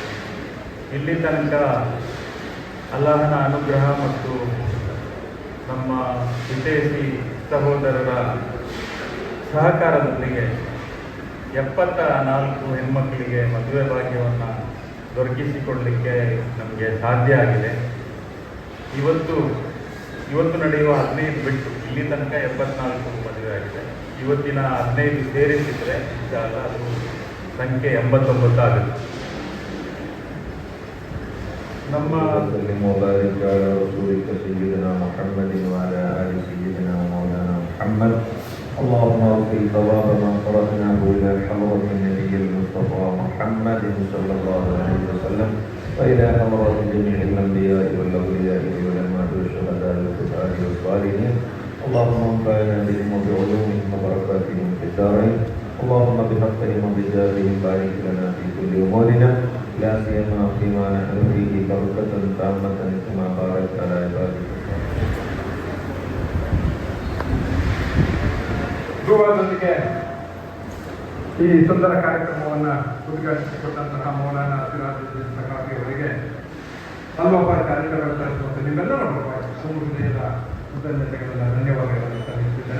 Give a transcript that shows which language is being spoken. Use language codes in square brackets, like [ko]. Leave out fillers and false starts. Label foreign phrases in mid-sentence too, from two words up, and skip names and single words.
[kn] ಇಲ್ಲಿ ತನಕ ಅಲ್ಲಾಹನ ಅನುಗ್ರಹ ಮತ್ತು ನಮ್ಮ ವಿದೇಶಿ ಸಹೋದರರ ಸಹಕಾರದೊಂದಿಗೆ 74 ಹೆಣ್ಮಕ್ಕಳಿಗೆ ಮದುವೆ ಭಾಗ್ಯವನ್ನು ದೊರಕಿಸಿಕೊಳ್ಳಲಿಕ್ಕೆ ನಮಗೆ ಸಾಧ್ಯ ಆಗಿದೆ. ಇವತ್ತು ನಡೆಯುವ 15 ಬಿಟ್ಟು ಇಲ್ಲಿ ತನಕ 74 ಮದುವೆ ಆಗಿದೆ. ಇವತ್ತಿನ 15 ಸೇರಿಸಿದರೆ ಅದು ಸಂಖ್ಯೆ 89 ಆಗುತ್ತೆ. ನಮ್ಮ [ar] اللهم اغفر ثواب من صرفناه الى حضرة النبي المصطفى محمد صلى الله عليه وسلم والى حضرة جميع الانبياء والاولياء والعلماء والشهداء والشهداء والصالحين. اللهم انفعنا بهم وبعلومهم وبركاتهم في الدارين. اللهم بحقهم وبجاههم بارك لنا في كل امورنا لا سيما فيما نحن فيه بركة تامة كما باركت على عبادك. [kn] ಧ್ರುವದೊಂದಿಗೆ ಈ ಸುಂದರ ಕಾರ್ಯಕ್ರಮವನ್ನು ಉದ್ಘಾಟಿಸಿಕೊಟ್ಟಂತಹ ಮೌಲಾನಾ ಸಿರಾಜುದ್ದೀನ್ ಸಖಾಫಿ ಅವರಿಗೆ ಅಲ್ವಾಫರ್ ಚಾರಿಟಬಲ್ ಟ್ರಸ್ಟ್ ಮತ್ತು ನಿಮ್ಮೆಲ್ಲರ ಹೃದಯದ ಕೃತಜ್ಞತೆಗಳನ್ನು ಧನ್ಯವಾದಗಳನ್ನು ಸಲ್ಲಿಸುತ್ತೇನೆ.